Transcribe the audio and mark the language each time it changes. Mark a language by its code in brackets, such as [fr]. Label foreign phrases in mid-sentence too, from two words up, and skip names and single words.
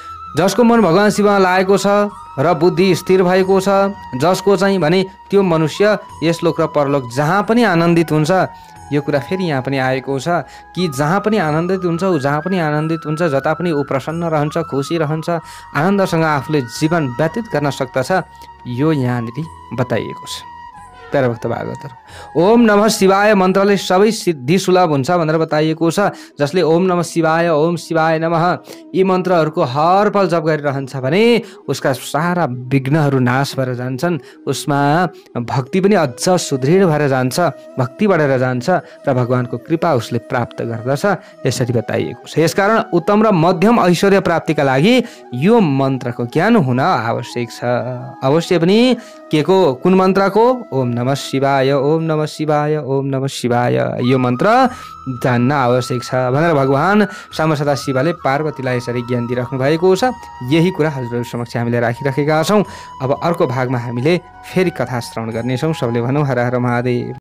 [ne] जसको मन भगवान शिवमा लागेको छ र बुद्धि स्थिर भएको छ, जसको चाहिँ भने त्यो मनुष्य यस लोक र परलोक जहाँ पनि आनन्दित हुन्छ। यो कुरा फेरि यहाँ पनि आएको छ कि जहाँ पनि आनन्दित हुन्छ, ऊ जहाँ पनि आनन्दित हुन्छ, जता पनि ऊ प्रसन्न रहन्छ, खुसी रहन्छ, आनन्दसँग आफूले जीवन व्यतीत गर्न सक्दछ। यो यहाँनिर बताइएको छ। प्यारा भक्त भागवतहरू, [sa] ओम नमः शिवाय [ne] मन्त्रले सबै सिद्धि सुलभ हुन्छ भनेर बताइएको छ। जसले [sa] ओम नमः शिवाय, ओम शिवाय नमः [ne] यी मन्त्रहरूको हर पल जप गरिरहन्छ भने उसका सारा विघ्नहरू नाश भएर जान्छन्, उसमा भक्ति पनि अझ सुदृढ भएर जान्छ, भक्ति बढेर जान्छ र भगवानको कृपा उसले प्राप्त गर्दछ। यसरी बताइएको छ। यसकारण उत्तम र मध्यम ऐश्वर्य प्राप्तिका लागि यो मन्त्रको ज्ञान हुन आवश्यक छ। अवश्य पनि के को, कुन मन्त्रको? [sa] ओम नमः शिवाय, ओम नमः शिवाय, ओम नमः शिवाय [ne] यो मन्त्र जान्न आवश्यक छ भनेर भगवान साम्ब शिवले पार्वतीलाई यसरी ज्ञान दिइराख्नु भएको छ। यही कुरा हजुरहरू समक्ष हामीले राखिराखेका छौँ। अब अर्को भागमा हामीले फेरि कथा श्रवण गर्नेछौँ। सबले भनौँ हर हर महादेव।